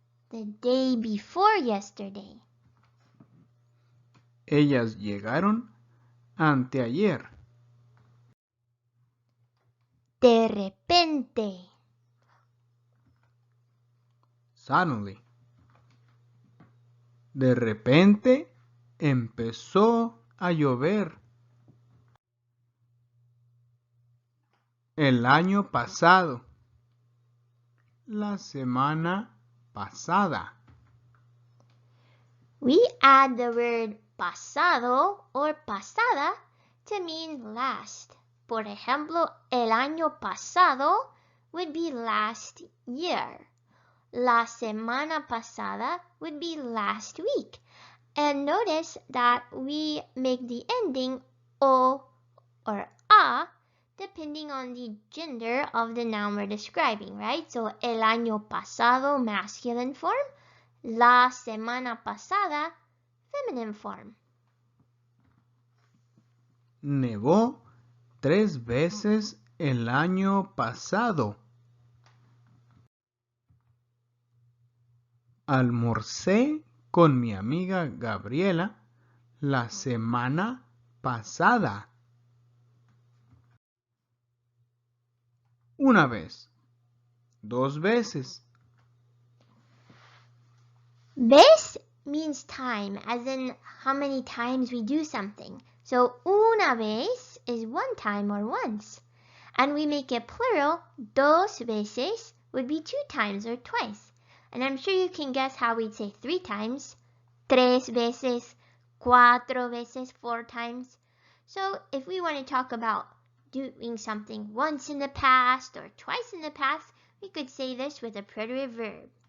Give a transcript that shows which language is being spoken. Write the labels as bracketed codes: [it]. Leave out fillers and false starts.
[en] The day before yesterday. [es] Ellas llegaron anteayer. De repente. [en] Suddenly. [es] De repente empezó a llover. El año pasado. La semana pasada. [en] We add the word pasado or pasada to mean last. [es] Por ejemplo, el año pasado [en] would be last year. [es] La semana pasada [en] would be last week. And notice that we make the ending o or a depending on the gender of the noun we're describing, right? So [es] el año pasado, [en] masculine form. [es] La semana pasada, [en] feminine form. [es] Nevó 3 veces el año pasado. Almorcé con mi amiga Gabriela la semana pasada. Una vez. 2 veces. [en] Vez means time, as in how many times we do something. So [es] una vez [en] is one time or once. And we make it plural, [es] dos veces [en] would be 2 times or twice. And I'm sure you can guess how we'd say 3 times. [es] Tres veces, cuatro veces, [en] 4 times. So if we want to talk about doing something once in the past or twice in the past, we could say this with a preterite verb.